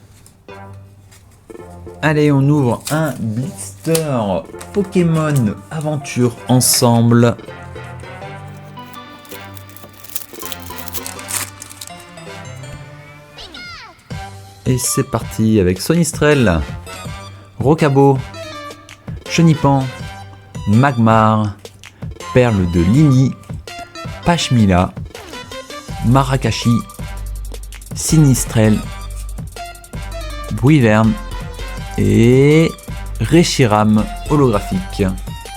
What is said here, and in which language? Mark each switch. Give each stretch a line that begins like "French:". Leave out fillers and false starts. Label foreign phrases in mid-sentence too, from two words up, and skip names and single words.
French: Allez, on ouvre un blister Pokémon Aventure ensemble. Et c'est parti avec Sonistrel, Rocabo, Chenipan, Magmar, Perle de Lily, Pachmila, Marakashi, Sinistrel, Bruiverne et Reshiram holographique.